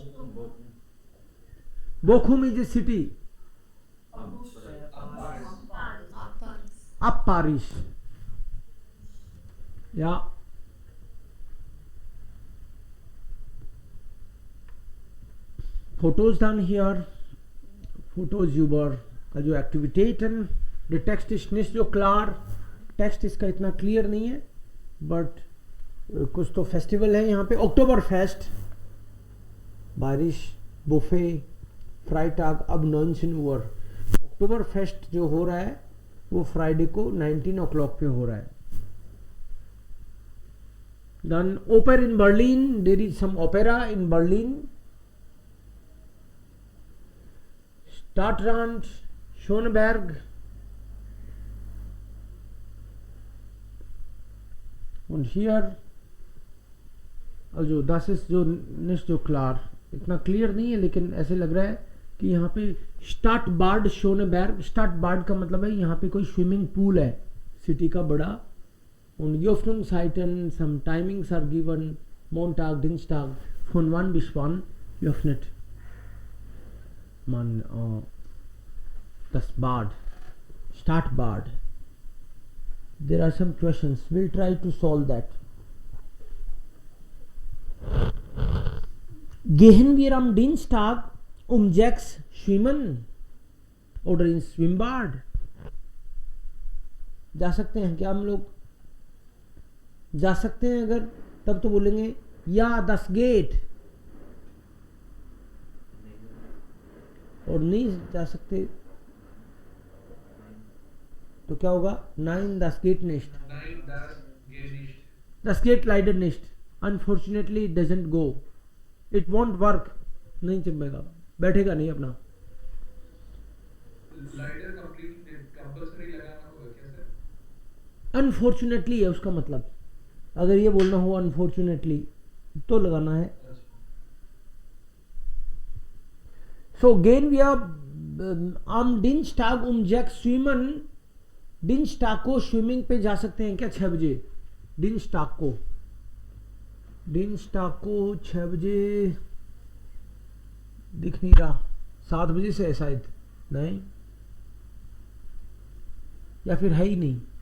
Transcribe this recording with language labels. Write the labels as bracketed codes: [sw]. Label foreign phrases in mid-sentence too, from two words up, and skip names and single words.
[en] Bochum is a city. Up Paris. Yeah. Photos done here. [de] Photos über also Aktivitäten. [en] The text is [de] nicht so klar. [hi] Text इसका इतना क्लियर नहीं है. But कुछ तो फेस्टिवल है यहाँ पे. अक्टूबर फेस्ट. बारिश, बुफे, फ्राइटाग. अब 19 Uhr. अक्टूबर फेस्ट जो हो रहा है वो फ्राइडे को 19 o'clock पे हो रहा है. [en] Then Oper in Berlin. There is some opera in Berlin. [de] Stadtrand, Schöneberg. Und hier also das ist जो nicht so klar. [hi] इतना क्लियर नहीं है लेकिन ऐसे लग रहा है कि यहाँ पे स्टाडबाड शोनेबर्ग. स्टाडबाड का मतलब है यहाँ पे कोई [en] swimming pool [hi] है सिटी का बड़ा. [de] Und die Öffnungszeiten, [en] some timings are given. [de] Montag, Dienstag von wann bis wann geöffnet man das Bad. Stadtbad. [en] There are some questions. We'll try to solve that. [de] Gehen wir am Dienstag um 6 schwimmen oder ins Schwimmbad? [hi] जा सकते हैं क्या हम लोग? जा सकते हैं अगर तब तो बोलेंगे या [de] das geht. [hi] और नहीं जा सकते तो क्या होगा? [de] Nein, das geht nicht. Nein, das geht nicht. Das geht leider nicht. [en] Unfortunately, it doesn't go. It won't work. [hi] नहीं चलेगा, बैठेगा नहीं अपना. Leider कंपल्सरी लगाना होगा क्या सर? अनफॉर्चुनेटली है उसका मतलब. अगर ये बोलना हो अनफॉर्चुनेटली तो लगाना है. [de] So gehen wir am Dienstag um 6 schwimmen. [hi] Dienstag को स्विमिंग पे जा सकते हैं क्या 6 बजे? Dienstag को 6 बजे दिख नहीं रहा. 7 बजे से है शायद. नहीं या फिर है ही नहीं.